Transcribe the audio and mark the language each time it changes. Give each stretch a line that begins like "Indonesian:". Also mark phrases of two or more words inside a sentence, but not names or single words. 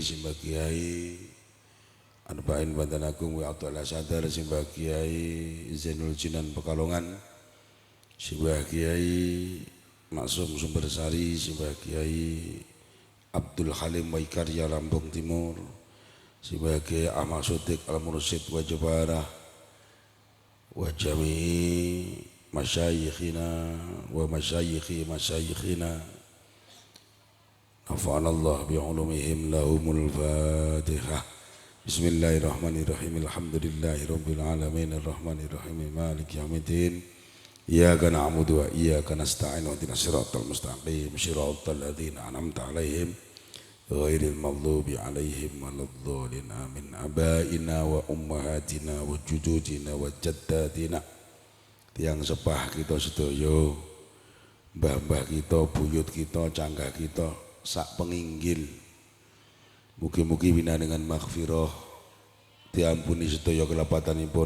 Javanese: simbah Kiai Arba'in Banten Agung wa Abdul Sadar simbah Kiai Zainul Jinan Pekalongan simbah Kiai Maksum Sumbersari, Simbah Kiai Abdul Halim Waikarya Lampung Timur, Simbah Kiai Ahmad Sotik Al-Mursid wa Jabarah
Arabic: وجميع مشايخنا ومشايخ مشايخنا نفعنا الله بعلومهم لهم الفاتحة. بسم الله الرحمن الرحيم الحمد لله رب العالمين الرحمن الرحيم مالك يوم الدين. إياك نعبد وإياك نستعين اهدنا الصراط المستقيم صراط الذين أنعمت عليهم غير المغضوب عليهم ولا الضالين آمين. آبائنا وأمهاتنا وجدودنا وجداتنا,
Javanese: tiang sepah kita sedaya, mbah-mbah kita, buyut kita, canggah kita, sak penginggil. Mugi-mugi winanengan maghfirah diampuni sedaya kelapatanipun.